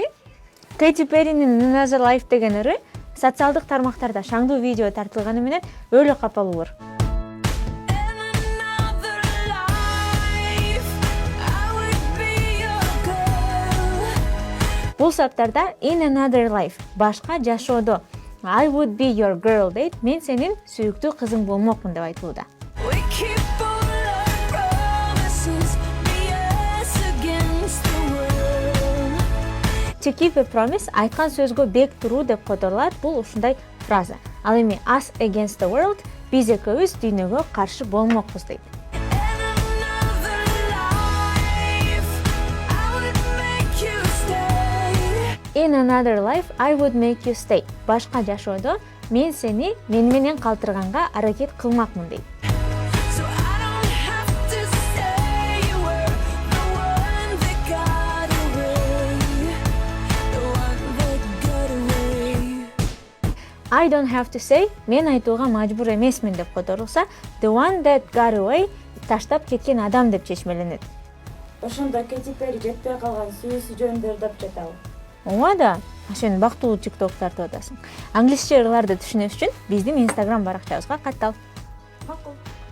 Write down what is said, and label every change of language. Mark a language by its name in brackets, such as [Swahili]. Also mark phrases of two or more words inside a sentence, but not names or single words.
[Kyrgyz] Кэти Перринин Another Life деген ыры социалдык тармактарда шаңдуу видео тартылганы менен өлө капалуур. Бул саптарда [English] In Another Life [Kyrgyz] башка жашоодо [English] I would be your girl [Kyrgyz] дейт, мен сенин сүйүктүү кызың болмокмун деп айтылууда. [English] To keep a promise [Kyrgyz] айткан сөзгө бек туруу деп которулат. Бул ушундай фраза. Ал эми [English] us against the world, [Kyrgyz] биз экөөбүз дүйнөгө каршы болмокпуз дейт. [English] In another life, I would make you stay. [Kyrgyz] Башка жашоодо мен сени мен менен калтырганга аракет кылмакмын дейт. [English] I don't have to say, [Kyrgyz] мен айтууга мажбур эмесмин деп которулса, [English] the one that got away, [Kyrgyz] таштап кеткен адам деп чечмеленет. Ошондо Кэти Перри жетпей калган сүйүүсү жөнүндө ырдап жатабы? Ооба да, сен бактылуу TikTok тартып атасың. Англисче ырларды түшүнүш үчүн биздин Instagram баракчабызга каттал. Макул.